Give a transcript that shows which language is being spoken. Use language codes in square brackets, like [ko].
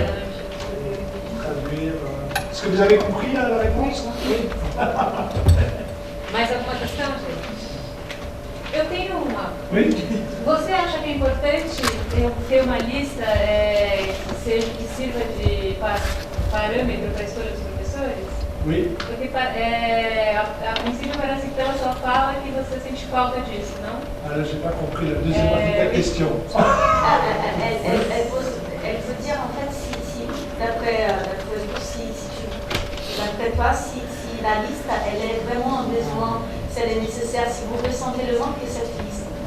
[fr] Traduire. Est-ce que vous avez compris la réponse? Oui. [pt] Mais alguma questão, gente? Eu tenho uma. [fr] Oui. [pt] Você acha que é importante eu ter uma lista que sirva de parâmetro para a escolha dos professores? [fr] Oui. [pt] Porque a princípio parece que pela sua fala que você sente falta disso, não? [fr] Alors, je n'ai pas compris la deuxième partie de la question. Elle veut dire en fait si d'après toi, si la liste elle est vraiment un besoin, si elle est nécessaire, si vous ressentez le manque de cette liste.